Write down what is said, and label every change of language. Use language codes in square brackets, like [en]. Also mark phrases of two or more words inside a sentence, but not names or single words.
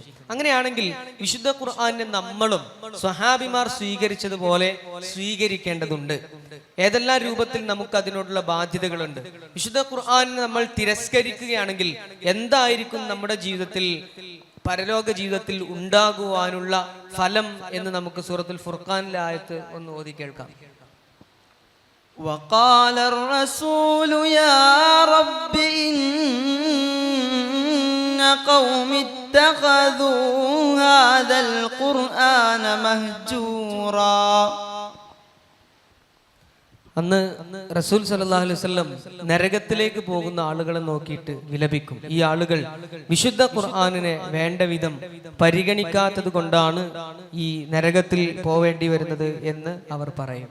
[ml] അങ്ങനെയാണെങ്കിൽ വിശുദ്ധ ഖുർആനെ നമ്മളും സ്വഹാബിമാർ സ്വീകരിച്ചതുപോലെ സ്വീകരിക്കേണ്ടതുണ്ട്. ഏതെല്ലാം രൂപത്തിൽ നമുക്ക് അതിനോടുള്ള ബാധ്യതകളുണ്ട്. വിശുദ്ധ ഖുർആനെ നമ്മൾ തിരസ്കരിക്കുകയാണെങ്കിൽ എന്തായിരിക്കും നമ്മുടെ ജീവിതത്തിൽ, പരലോക ജീവിതത്തിൽ ഉണ്ടാകുവാനുള്ള ഫലം എന്ന് നമുക്ക് സൂറത്തുൽ ഫുർഖാനിലെ ആയത്ത് ഒന്ന് ഓതി കേൾക്കാം. [ar] وقال الرسول يا رب إن قوم اتخذوا هذا القرآن مهجورا. [ml] അന്ന് റസൂൽ [ar] صلى الله عليه وسلم [ml] നരകത്തിലേക്ക് പോകുന്ന ആളുകളെ നോക്കിയിട്ട് വിലപിക്കും. ഈ ആളുകൾ വിശുദ്ധ ഖുർആനിനെ വേണ്ട വിധം പരിഗണിക്കാത്തത് കൊണ്ടാണ് ഈ നരകത്തിൽ പോവേണ്ടി വരുന്നത് എന്ന് അവർ പറയും.